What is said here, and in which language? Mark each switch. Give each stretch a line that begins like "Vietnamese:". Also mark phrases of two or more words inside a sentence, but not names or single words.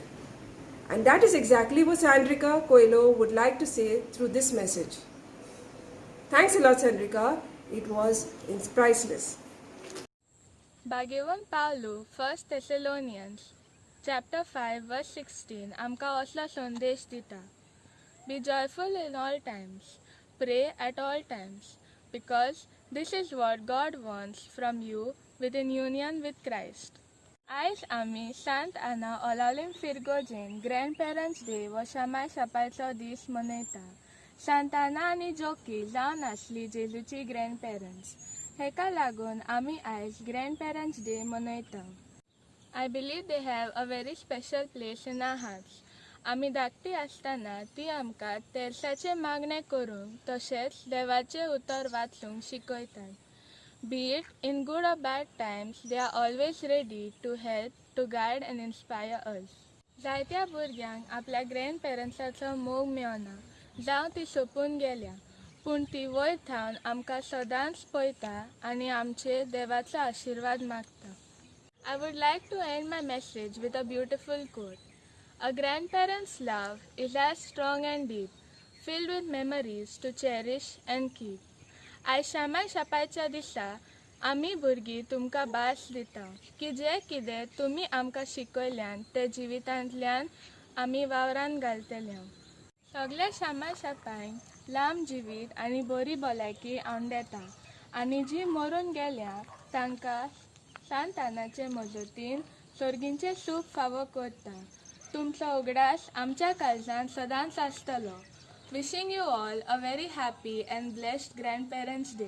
English: And that is exactly what Sandrika Coelho would like to say through this message. Thanks a lot, Sandrika. It was priceless. Bhagwan Paulu, 1 Thessalonians, chapter 5, verse 16,
Konkani: आमकां असलो संदेश दिता.
English: Be joyful in all times, pray at all times, because this is what God wants from you within union with Christ.
Konkani: आयज आमी सांत आना ओलावलीम फिरगोजेन
English: grandparents day
Konkani: वो शामाय शापायचो दीस मनयता. सांत आना आनी जोकी जावन आसली जेजूची ग्रँडपेरंट्स. हेका लागून आमी आयज
English: grandparents day
Konkani: मनयता.
English: I believe they have a very special place in our hearts.
Konkani: आमी धाकटी आसतना ती आमकां तेर्साचे मागणे करूंक तशेंच देवाचे उतर वाचूंक शिकयतात.
English: Be it in good or bad times, they are always ready to help, to guide and inspire us.
Konkani: जायत्या भुरग्यांक आपल्या ग्रँडपेरंट्साचो मोग मेळना जावं ती सोंपून गेल्या, पूण ती वयर थावन आमकां सदांच पळयता आनी आमचे देवाचो आशिर्वाद मागता.
English: I would like to end my message with a beautiful quote. A grandparent's love is as strong and deep, filled with memories to cherish and keep.
Konkani: आयज शामाय शापायच्या दिसा आमी भुरगीं तुमकां भास दिता की जें कितें तुमी आमकां शिकयल्यान तें जिवितांतल्यान आमी वावरान घालतल्या. सगल्या शामाय शापांक लांब जिवीत आनी बरी भलायकी हांव देता आनी जीं मरून गेल्या तांकां सांत आनाचे मजतीन सर्गींचें सूख फावो करता. तुमचो उगडास आमच्या काळजांत सदांच आसतलो.
English: Wishing you all a very happy and blessed Grandparents' Day.